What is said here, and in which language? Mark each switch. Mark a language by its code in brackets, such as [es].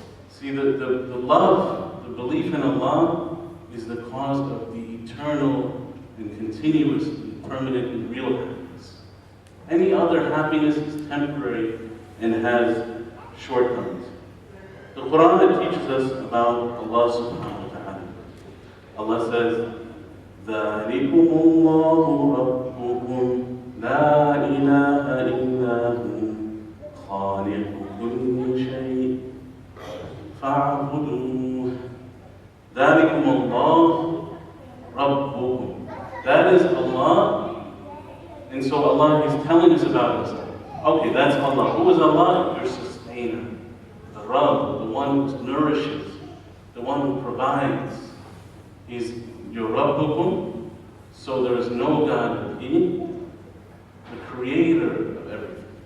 [en] See, the love, the belief in Allah is the cause of the eternal and continuous and permanent and real happiness. Any other happiness is temporary and has shortcomings. The Quran teaches us about Allah subhanahu wa ta'ala. Allah says, [ar] ذَلِكُمُ اللَّهُ رَبُّكُمْ لَا إِلَهَ إِلَّا هُوَ خَالِقُ كُلِّ شَيْءٍ فَاعْبُدُوهُ ذَلِكُمُ اللَّهُ رَبُّكُمْ. [en] That is Allah. And so Allah is telling us about Himself. Okay, that's Allah. Who is Allah? Your sustainer. The Rabb, the one who nourishes, the one who provides. He's your Rabbukum. So there is no God but He, the creator of everything.